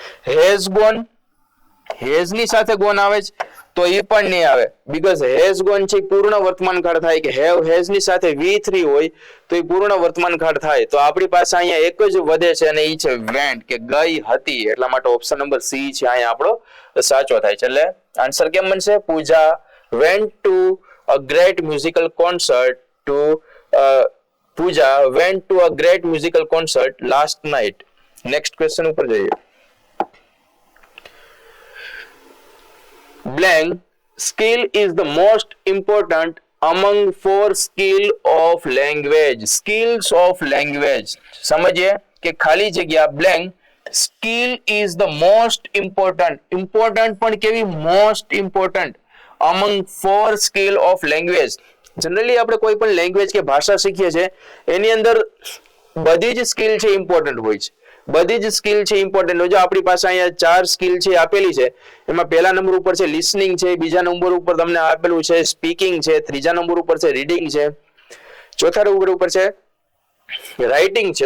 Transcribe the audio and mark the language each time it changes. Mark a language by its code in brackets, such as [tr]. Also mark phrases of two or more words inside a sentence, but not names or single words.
[en] has gone, [gu] હેઝ ની સાથે ગોન આવે છે તો એ પણ નહીં આવે, [en] because has gone [gu] છે પૂર્ણ વર્તમાન કાળ થાય કે હેઝ ની સાથે V3 હોય તો એ પૂર્ણ વર્તમાન કાળ થાય. તો આપણી પાસે અહીંયા એક જ વધે છે અને એ છે વેન્ટ કે ગઈ હતી. એટલા માટે [en] option number C [gu] છે અહીંયા આપણો સાચો થાય છે. એટલે આન્સર કેમ બનશે? [en] પૂજા went to a great musical concert to Pooja went to a great musical concert last night. Next question [gu] ઉપર જઈએ. [en] Blank skill is the most important among 4 skill of language. Skills of language. [gu] સમજીએ કે ખાલી જગ્યા [en] blank skill is the most important. [gu] Important પણ કેવી? [en] Most important among 4 skill of language. [gu] જનરલી આપણે કોઈ પણ લેંગ્વેજ કે ભાષા શીખીએ છીએ એની અંદર બધી જ સ્કિલ છે ઇમ્પોર્ટન્ટ હોય છે. બધી જ સ્કિલ છે ઇમ્પોર્ટન્ટ હોય. જો આપણી પાસે અહીંયા 4 સ્કિલ છે આપેલી છે, એમાં પહેલા નંબર ઉપર છે લિસનિંગ છે, બીજા નંબર ઉપર તમને આપેલું છે સ્પીકિંગ છે, ત્રીજા નંબર ઉપર છે રીડિંગ છે, ચોથા નંબર ઉપર છે રાઇટિંગ છે.